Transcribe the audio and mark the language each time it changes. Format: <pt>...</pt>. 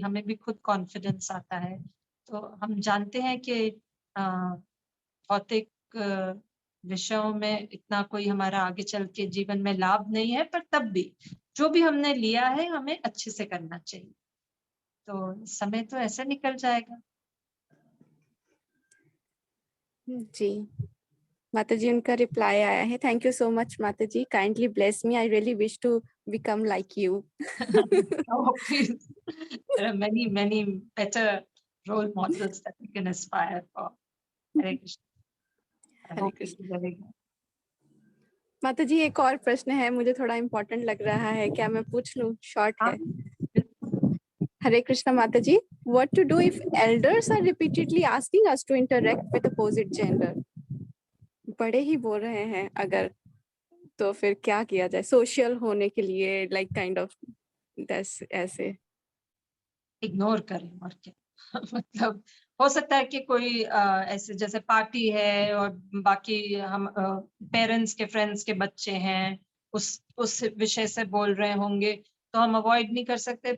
<hi>हमें भी खुद कॉन्फिडेंस आता है। तो हम जानते हैं कि भौतिक विषयों में इतना कोई हमारा आगे चल के जीवन में लाभ नहीं है, पर तब भी जो भी हमने लिया है हमें अच्छे से करना चाहिए। तो समय तो ऐसे निकल जाएगा। जी माता जी, उनका रिप्लाई आया है।</hi> <en>Thank you so much Mata ji, kindly bless me, I really wish to become like you. Oh, please. There are many better role models that we can aspire for. Hare Krishna. I</en> <hi>Hare</hi> <en>hope</en> <hi>Krishna.</hi> <en>it will be very good.</en> <hi>माता जी, एक और प्रश्न है, मुझे थोड़ा important लग रहा है, क्या मैं पूछ लूं? शॉर्ट है।</hi> <en>Hare Krishna Mata ji, what to do if elders are repeatedly asking us to interact with opposite gender?</en> <hi>बड़े ही बोल रहे हैं अगर, तो फिर क्या किया जाए सोशल होने के लिए, लाइक काइंड ऑफ ऐसे? इग्नोर करें और क्या। मतलब हो सकता है कि कोई ऐसे जैसे पार्टी है और बाकी हम पेरेंट्स के फ्रेंड्स के बच्चे हैं, उस विषय से बोल रहे होंगे, तो हम अवॉइड नहीं कर सकते।</hi>